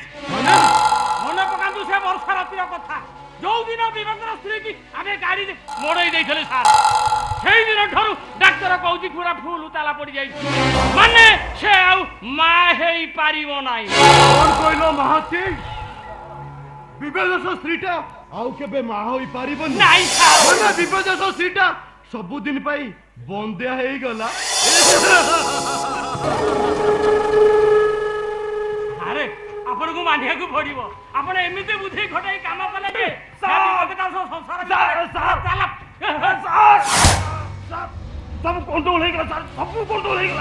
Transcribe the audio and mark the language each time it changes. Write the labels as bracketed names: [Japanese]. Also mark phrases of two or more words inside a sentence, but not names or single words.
[Odia] ମନେ ପକାନ୍ତୁ ସେ ବର୍ଷା ରାତିର କଥା, ଯୋଉ ଦିନ ବିବେକର ସ୍ତ୍ରୀ କି ଆମେ ଗାଡିରେ ମୋଡେଇ ଦେଇଥିଲେ ସାର୍, ସେଇ ଦିନ ଠାରୁ ଡାକ୍ତର କହୁଛି ପୁରା ଫୁଲ ତାଲା ପଡି ଯାଇଛି, ମାନେ ସେ ଆଉ ମା ହେଇ ପାରିବ ନାହିଁ। କଣ କହିଲ ମହାନ୍ତି? ବିବେକର ସ୍ତ୍ରୀଟା ଆଉ କେବେ ମା ହୋଇ ପାରିବନି ନାଇଁ ସାର୍ ମାନେ ବିପର୍ଯ୍ୟୟ ସିଟା ସବୁଦିନ ପାଇଁ ବନ୍ଦିଆ ହେଇଗଲା। ଆରେ ଆପଣଙ୍କୁ ମାନିବାକୁ ପଡିବ ଆପଣ ଏମିତି ବୁଦ୍ଧି ଖଟାଇ କାମ କଲେ ଯେ ସବୁ କଣ୍ଟ୍ରୋଲ ହେଇଗଲା ସାର୍ ସବୁ କଣ୍ଟ୍ରୋଲ ହେଇଗଲା।